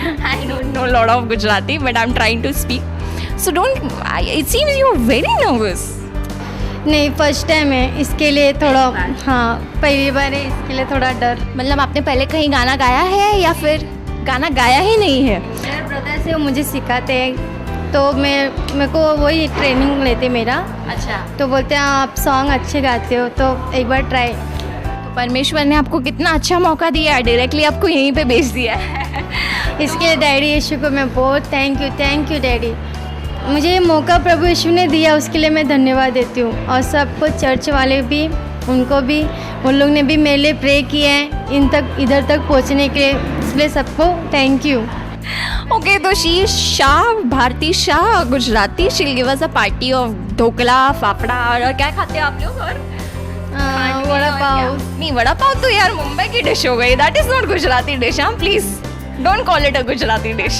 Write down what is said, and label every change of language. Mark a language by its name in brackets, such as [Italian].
[English] I don't know a lot of Gujarati, but I'm trying to speak. So it seems you're very nervous. [Hindi] नहीं, first time है, इसके लिए थोड़ा, हाँ पहली बार है, इसके लिए थोड़ा डर. मतलब आपने पहले कहीं गाना गाया है या फिर गाना गाया ही नहीं है? मेरे ब्रदर से वो मुझे सिखाते हैं, तो मेरे को वही ट्रेनिंग लेते मेरा. अच्छा. तो बोलते हैं आप सॉन्ग अच्छे गाते हो, तो एक बार ट्राई. तो परमेश्वर ने आपको कितना अच्छा मौका दिया है, डायरेक्टली आपको यहीं पे भेज दिया है. इसके लिए डैडी यीशु को मैं बहुत थैंक यू डैडी. मुझे ये मौका प्रभु यीशु ने दिया, उसके लिए मैं धन्यवाद देती हूँ. और सबको चर्च वाले भी, उनको भी, उन लोग ने भी मेरे लिए प्रे किया है इधर तक पहुँचने के लिए, इसलिए सबको थैंक यू. ओके, तो she Shah, Bharti Shah, Gujarati. [English] She will give us a party of dhokla fafda. [Hindi] और क्या खाते हैं आप लोग? और वड़ा पाव. नहीं, वड़ा पाव तो यार मुंबई की डिश हो गई. [English] That is not Gujarati dish. हाँ please don't call it a Gujarati dish.